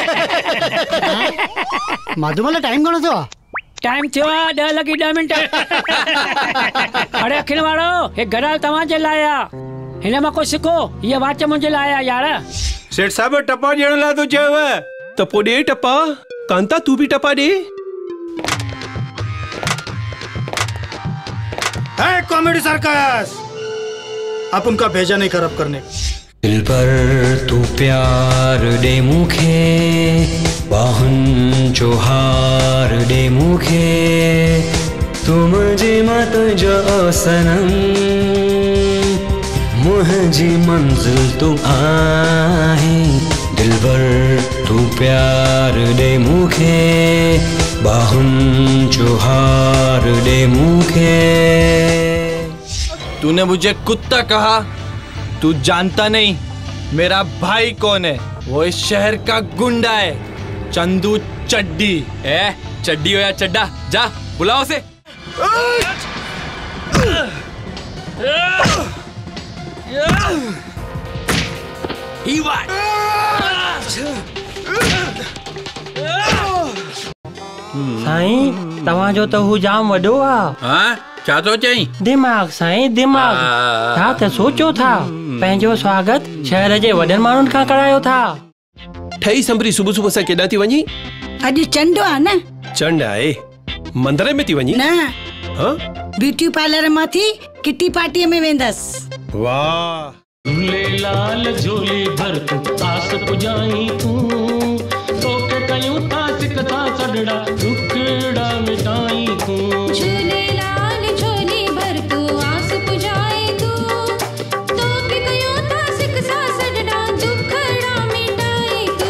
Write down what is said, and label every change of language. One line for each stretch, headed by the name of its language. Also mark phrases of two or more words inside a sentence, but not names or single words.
Sindhi: माधुमल टाइम घणो थियो आहे? टाइम थियो आहे 10:10 अरे अखिल वारो, हे घड़ाल तव्हांजे लाइ आहे। हिन मां को सिखो, ये वाच मुंहिंजे लाइ आहे यार। सेठ साहब टपा ॾियण लाइ तो चयव त पोइ ॾे टपा।
Hindi: कांता तू भी टपा दे। कॉमेडी सर्कस, आप उनका भेजा नहीं खराब करने।
Sindhi: दिल पर तू प्यार दे मुखे, बाहुन चोहार दे मुखे, तुम जे मत जो सनम, मुझी मंजिल तू आहे। दिल पर तू प्यार दे मुखे, बाहुन चोहार दे मुखे।
Hindi: तूने मुझे कुत्ता कहा, तू जानता नहीं मेरा भाई कौन है। वो इस शहर का गुंडा है, चंदू चड्डी। चड्डी हो या चड्डा, जा बुलाओ से।
Sindhi: साईं तव्हांजो त हू जाम वॾो आहे। हाँ छा तो चई? दिमाग साईं दिमाग। छा त सोचो था, पंहिंजो स्वागत शहर जे वॾनि माण्हुनि खां करायो था। ठही संभरी सुबह सुबह सां केॾां थी वञी? अॼु चंड आहे न। चंड आहे, मंदिर में थी वञी? न, हाँ?
English: beauty parlour
Sindhi: मां थी
English: kitty party
Sindhi: में वेंदसि। वाह। लाल झोली भर तू आस पुजाई तू, तोके कयूं था सिकथा सडड़ा टुकड़ा मिटाई तू। झूले लाल झोली भर तू आस पुजाई तू, तोके कयूं था सिकथा सडड़ा टुकड़ा मिटाई तू।